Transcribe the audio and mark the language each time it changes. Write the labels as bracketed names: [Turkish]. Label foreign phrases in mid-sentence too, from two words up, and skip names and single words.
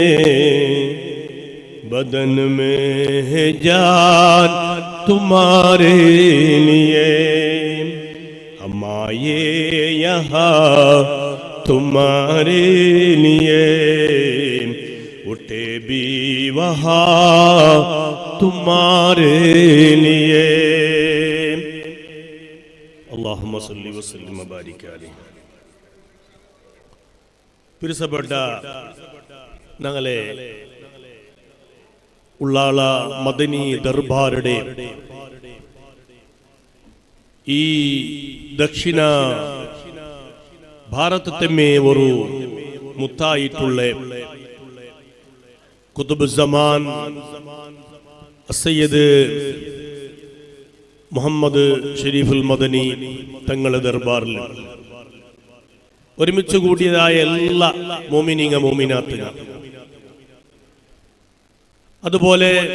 [Urdu] بدن میں ہے جان تمہارے لیے ہم آئے یہاں تمہارے لیے اٹھے بھی وہاں تمہارے لیے [Arabic] اللہم صلی وسلم وبارک علیہ [Malayalam] പ്രിയപ്പെട്ട ഞങ്ങളെ ഉള്ളാള മദനി ദർബാറുടെ ഈ ദക്ഷിണ ഭാരതത്തെ ഒരു മുത്തായിട്ടുള്ള ഖുതുബുസ്സമാൻ സയ്യിദ് മുഹമ്മദ് ഷരീഫുൽ മദനി തങ്ങളുടെ ദർബാറിൽ ഒരുമിച്ച് കൂടിയതായ എല്ലാ മോമിനീങ്ങ മോമിനാത്തുക അതുപോലെ